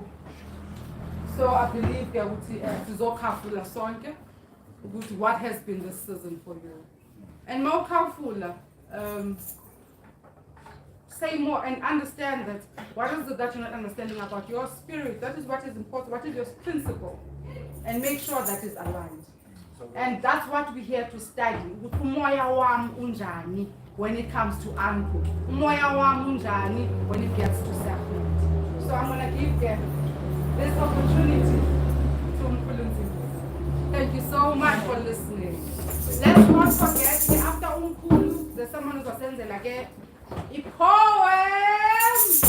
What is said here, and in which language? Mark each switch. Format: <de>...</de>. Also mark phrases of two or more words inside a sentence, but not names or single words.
<en>So I believe what has been this season for you. And more careful, say more and understand that what is it that you're not understanding about your spirit? That is what is important. What is your principle? And make sure that is aligned. And that's what we're here to study.</en> <xh>Umoya wam unjani</xh> <en>when it comes to Anpu.</en> <xh>Umoya wam unjani</xh> <en>when it gets to sacrament. So I'm going to give them this opportunity to Mkhulu Nsingiza. Thank you so much for listening. Let's not forget, after Mkhulu, there's someone who's going to send like a poem.</en>